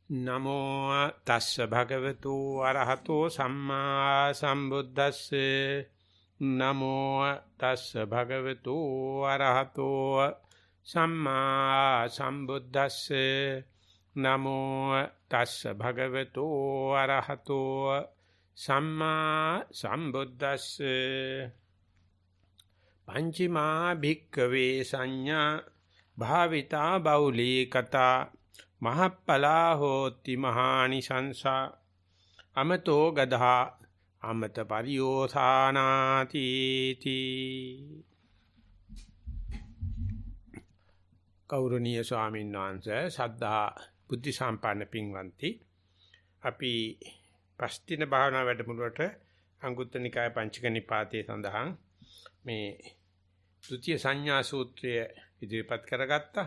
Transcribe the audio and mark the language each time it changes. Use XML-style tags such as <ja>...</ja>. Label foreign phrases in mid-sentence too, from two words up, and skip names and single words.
<pi>නමෝ තස්ස භගවතු අරහතෝ සම්මා සම්බුද්දස්සේ නමෝ තස්ස භගවතු අරහතෝ සම්මා සම්බුද්දස්සේ නමෝ තස්ස භගවතු අරහතෝ සම්මා සම්බුද්දස්සේ පංචමා භික්ඛවේ සංඥා භාවිතා බෞලී කතා මහප්පලා හෝති මහානිසංසා අමතෝ ගදා අමත පරියෝසානාති තී.</pi> <si>ගෞරවනීය ස්වාමීන් වහන්සේ සද්ධා බුද්ධ සම්පන්න පින්වන්ති, අපි පස්තින භාවනා වැඩමුළුවට අංගුත්තර නිකාය පංචක නිපාතයේ සඳහන් මේ ဒုတိ ය සංඥා සූත්‍රය ඉදිරිපත් කරගත්තා.</si>